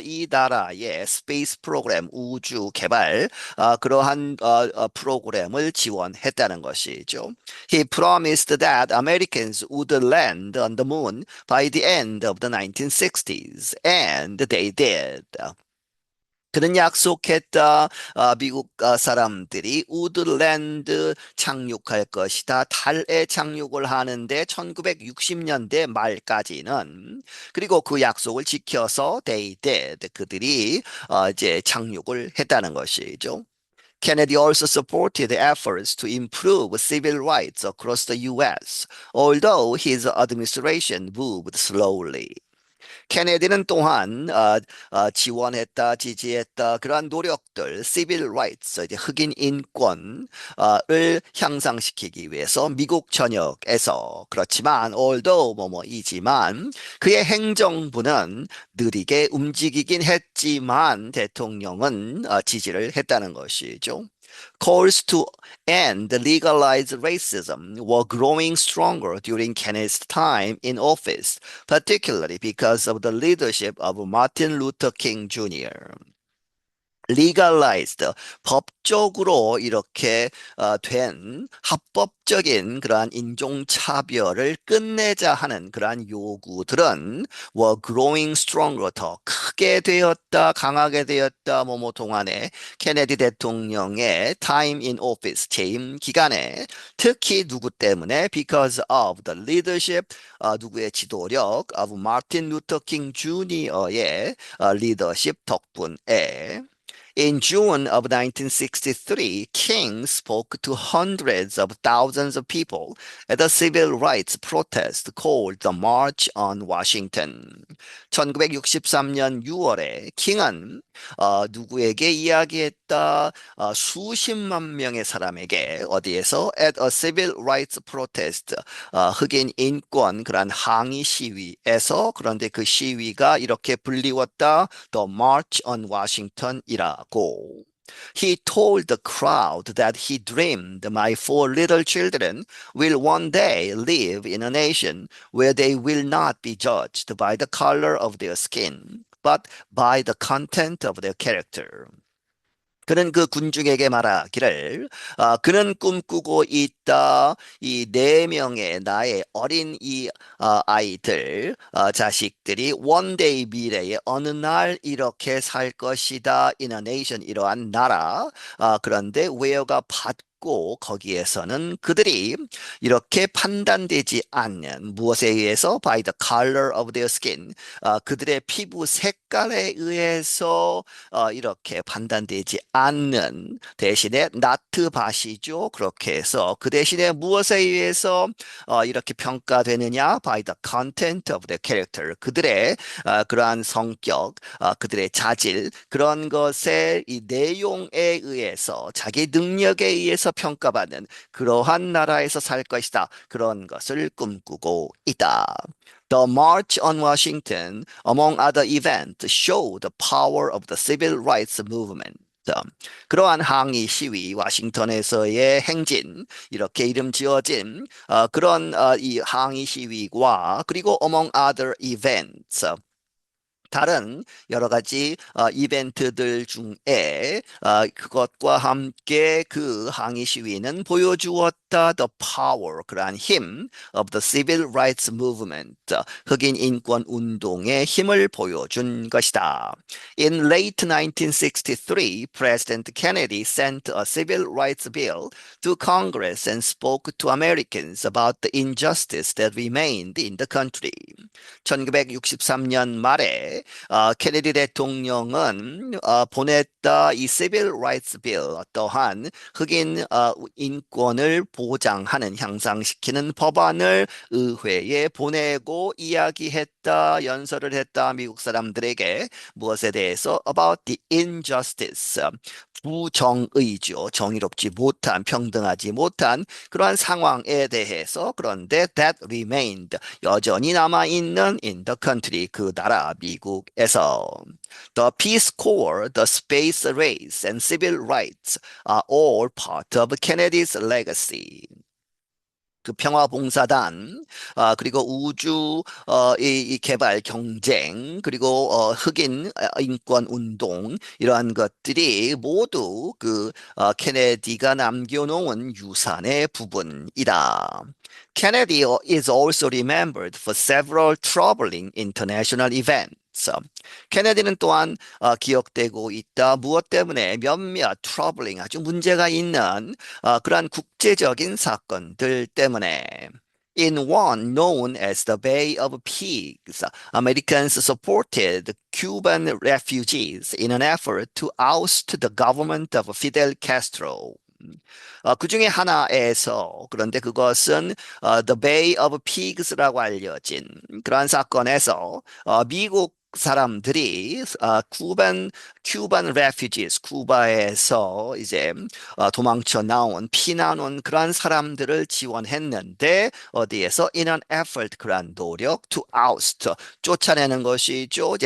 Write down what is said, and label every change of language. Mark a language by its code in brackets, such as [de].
[ko] 이 나라의 스페이스 프로그램 우주 개발 그러한 프로그램을 지원했다는 것이죠. [en] He promised that Americans would land on the moon by the end of the 1960s, and they did. [ko] 그는 약속했다. 미국 사람들이 우드랜드 착륙할 것이다. 달에 착륙을 하는데 1960년대 말까지는 그리고 그 약속을 지켜서 [en] they did. [ko] 그들이 이제 착륙을 했다는 것이죠. [en] Kennedy also supported efforts to improve civil rights across the U.S., although his administration moved slowly. [ko] 케네디는 또한 지원했다, 지지했다 그러한 노력들, civil rights, 이제 흑인 인권을 향상시키기 위해서 미국 전역에서 그렇지만 although 뭐뭐이지만 그의 행정부는 느리게 움직이긴 했지만 대통령은 지지를 했다는 것이죠. [en] Calls to end legalized racism were growing stronger during Kennedy's time in office, particularly because of the leadership of Martin Luther King Jr. [ko] legalized 법적으로 이렇게 된 합법적인 그러한 인종차별을 끝내자 하는 그러한 요구들은 [en] were growing stronger [ko] 더 크게 되었다 강하게 되었다 뭐뭐 동안에 케네디 대통령의 [en] time in office [ko] 재임 기간에 특히 누구 때문에 [en] because of the leadership [ko] 누구의 지도력 [en] of Martin Luther King Jr.의 [ko] 리더십 덕분에 [en] In June of 1963, King spoke to hundreds of thousands of people at a civil rights protest called the March on Washington. [ko] 1963년 6월에 킹은 누구에게 이야기했다? 수십만 명의 사람에게 어디에서 [en] at a civil rights protest [ko] 흑인 인권 그런 항의 시위에서 그런데 그 시위가 이렇게 불리웠다. [en] The March on Washington이라고. He told the crowd that he dreamed my four little children will one day live in a nation where they will not be judged by the color of their skin, but by the content of their character. [ko] 그는 그 군중에게 말하기를 그는 꿈꾸고 있다. 이 네 명의 나의 어린 이 아이들 자식들이 [en] one day [ko] 미래에 어느 날 이렇게 살 것이다. [en] in a nation [ko] 이러한 나라 그런데 where가 받고 거기에서는 그들이 이렇게 판단되지 않는 무엇에 의해서 [en] by the color of their skin [ko] 그들의 피부 색깔에 의해서 이렇게 판단되지 않는 대신에 나트밭이죠. 그렇게 해서 그 대신에 무엇에 의해서 이렇게 평가되느냐? [en] By the content of the character. [ko] 그들의 그러한 성격, 그들의 자질, 그런 것의 이 내용에 의해서 자기 능력에 의해서 평가받는 그러한 나라에서 살 것이다. 그런 것을 꿈꾸고 있다. [en] The March on Washington, among other events, showed the power of the civil rights movement. [ko] 그러한 항의 시위, 워싱턴에서의 행진, 이렇게 이름 지어진 그런 이 항의 시위와 그리고 [en] among other events, [ko] 다른 여러 가지 이벤트들 중에 그것과 함께 그 항의 시위는 보여주었다. [en] The power, [ko] 그러한 힘 [en] of the civil rights movement, [ko] 흑인 인권 운동의 힘을 보여준 것이다. [en] In late 1963, President Kennedy sent a civil rights bill to Congress and spoke to Americans about the injustice that remained in the country. [ko] 1963년 말에 케네디 대통령은 보냈다 이 Civil Rights Bill, 어떠한 흑인 인권을 보장하는 향상시키는 법안을 의회에 보내고 이야기했다, 연설을 했다. 미국 사람들에게 무엇에 대해서 [en] about the injustice, [ko] 부정의죠. 정의롭지 못한, 평등하지 못한 그러한 상황에 대해서. 그런데 [en] that remained, [ko] 여전히 남아있는 [en] in the country, [ko] 그 나라 미국에서. [en] The Peace Corps, the space race, and civil rights are all part of Kennedy's legacy. [ko] 그 평화봉사단, 그리고 우주, 이 개발 경쟁, 그리고 흑인 인권 운동, 이러한 것들이 모두 케네디가 남겨놓은 유산의 부분이다. [en] Kennedy is also remembered for several troubling international events. [ko] 케네디는 또한 기억되고 있다. 무엇 때문에? 몇몇 troubling, 아주 문제가 있는 그러한 국제적인 사건들 때문에. [en] In one known as the Bay of Pigs, Americans supported Cuban refugees in an effort to oust the government of Fidel Castro. [ko] 그 중에 하나에서, 그런데 그것은 The Bay of Pigs라고 알려진 그러한 사건에서 미국 사람들이 큐반 refugees, 쿠바에서 이제 도망쳐 나온 피난 온 그러한 사람들을 지원했는데, 어디에서 [en] in an effort, [ko] 그러한 노력 [en] to oust, [ko] 쫓아내는 것이죠.